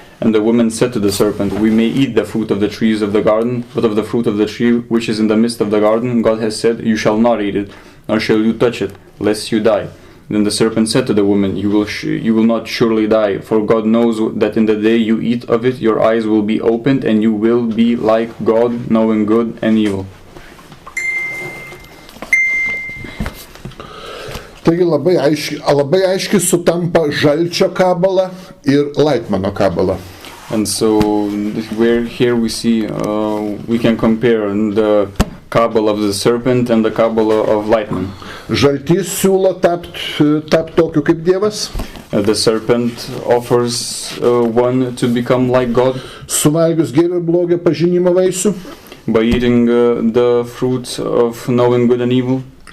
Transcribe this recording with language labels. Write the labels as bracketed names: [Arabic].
[English] And the woman said to the serpent, we may eat the fruit of the trees of the garden, but of the fruit of the tree which is in the midst of the garden, God has said, you shall not eat it, nor shall you touch it, lest you die. Then the serpent said to the woman, you will not surely die, for God knows that in the day you eat of it, your eyes will be opened, and you will be like God, knowing good and evil. [Lithuanian] Taigi labai aiškiai sutampa žalčio kabala ir Laitmano kabala. [English] And so here we see, we can compare the Kabbalah of the serpent and the Kabbalah of Laitman. [Lithuanian] Žaltys siūlo tapt tokiu kaip Dievas. [English] The serpent offers one to become like God. [Lithuanian] Suvalgius gėrio ir blogio pažinimo vaisių. [English] By eating the fruit of knowing good and evil.